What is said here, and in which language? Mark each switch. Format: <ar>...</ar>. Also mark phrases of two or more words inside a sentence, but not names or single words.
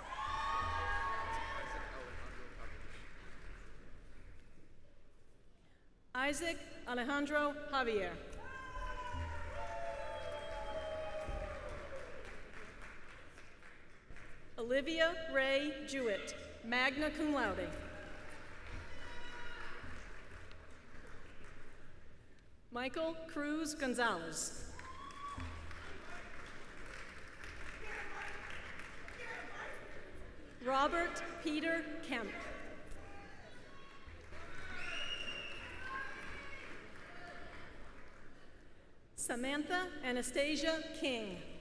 <en>Isaac Alejandro Javier. Olivia Ray Jewett, magna cum laude. Michael Cruz Gonzalez. Robert Peter Kemp. Samantha Anastasia King.</en>